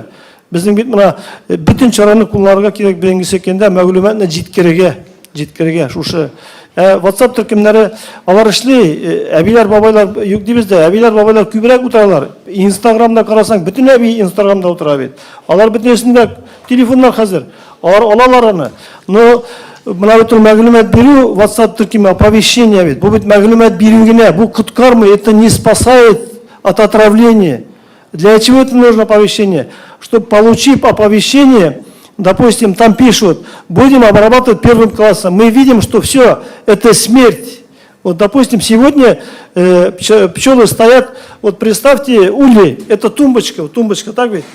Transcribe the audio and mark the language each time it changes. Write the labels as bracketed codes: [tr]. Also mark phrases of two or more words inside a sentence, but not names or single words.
[tt] Безнең бит мына бүтән чараны кулларга кирәк бергәнсе кендә мәгълүматны җиткерергә шушы WhatsApp төркемнәре алар эшли, әбиләр бабайлар юк дибез дә, әбиләр бабайлар күбрәк утыралар. Instagram'да карасаң, бүтән әби Instagram'да утыра бит. Алар бөтенесендә телефоннар хәзер. Алар алалар аны. Но мына бит мәгълүмат бирү WhatsApp төркеме оповещение бит. Бу бит мәгълүмат бирү генә, бу куткармый, [ru] это не спасает от отравления. Для чего это нужно оповещение? Чтобы, получив оповещение, допустим, там пишут, будем обрабатывать первым классом. Мы видим, что все, это смерть. Вот, допустим, сегодня пчелы стоят, вот представьте, ульи, это тумбочка, так ведь?